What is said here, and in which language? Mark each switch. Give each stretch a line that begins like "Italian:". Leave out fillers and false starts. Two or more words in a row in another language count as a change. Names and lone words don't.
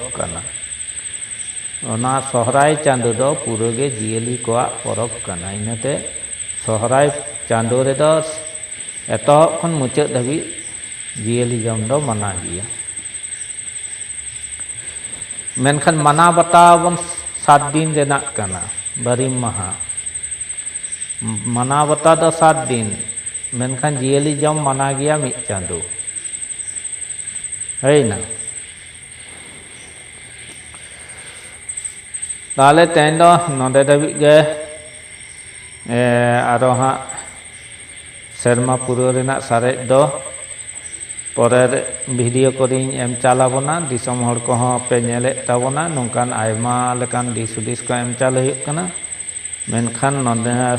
Santali: कना ओना सोहराय चांदो दो पूरे गे जियली को परब कना इनते सोहराय चांदो रे दो एतहब खन मुचाद धाबी जियली जम दो मना गिया मेनखान मना बतावन 7 दिन रेना कना बारिम महा मना बता दो 7 दिन मेनखान जियली जम मना गिया मिद चांदो
Hindi: है ना
Santali: ताले तेन दो नोंदे धाबी गे आरो हा सेरमा पुरो रेना सारे दो परेर भिडियो कोरिंग एम चालाबोना दिसम हर को हों पे नेले ताबोना नोंकान आयमा लेकान दिस हुदिस को एम चाल हुयुग कना मेनखान नोंदे